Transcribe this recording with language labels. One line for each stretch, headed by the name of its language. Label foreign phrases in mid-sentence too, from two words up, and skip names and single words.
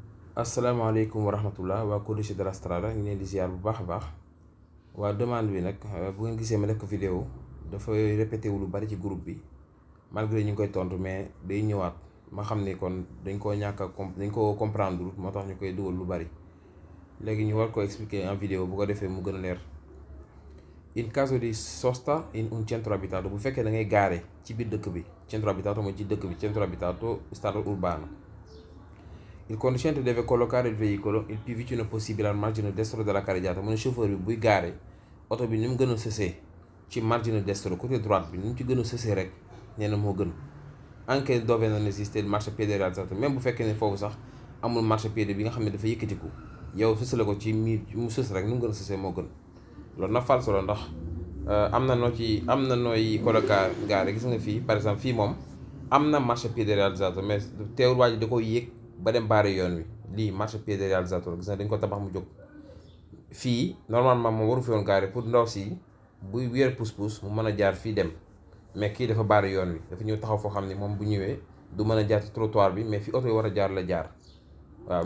Arabic: السلام عليكم ورحمة الله
Wolof: waa Codice della Strada ñu leen di ziar bu baax a baax waa demande bi nag bu ngeen gisee ma def ko vidéo dafay répété wu lu bari ci groupe bi malgré ñu ngi koy tontu mais day ñëwaat ma xam ne kon dañ koo ñàkk a dañ koo comprendre moo tax ñu koy dugal lu bari léegi ñu war ko
French: expliquer en vidéo
Wolof: bu ko defee mu gën a leer.
Italian: In caso di sosta in un centro abitato
Wolof: bu fekkee da ngay gaare ci biir dëkk bi
Italian: centro abitato
Wolof: mooy ci dëkk bi
Italian: centro abitato stato urbano. Il conducente deve collocare il veicolo il più vicino possibile al margine destro della carreggiata.
Wolof: Mu ne chauffeur bi buy gaare oto bi ni mu gën a sësee ci
Italian: margine destro
French: côté droite
Wolof: bi ni mu ci gën a sësee rek nee na moo gën.
Italian: Anche dove non esiste il marciapiede rialzato,
Wolof: même bu fekkee ne foofu sax amul marciapiede bi nga xam ne dafa yëkkatiku yow sësale ko ci miir mu sës rek ni mu gën a sësee moo gën. loolu na falso la ndax am na nooy colocar gaare gis nga fii
French: par exemple
Wolof: fii moom am na
Italian: marciapiede rialzato
Wolof: mais teewul waa ji da koy yéeg ba dem baare yoon wi lii
Italian: marciapiede rialzato
Wolof: gis nga dañ ko tabax mu jóg fii normalement moom waru fi woon gaare pour ndaw si buy wéer pousse-pousse mu mën a jaar fii dem mais kii dafa baare yoon wi dafa ñëw taxaw foo xam ne moom bu ñëwee du mën a jaar ci trottoir bi mais fi oto yi war a jaar la jaar waaw.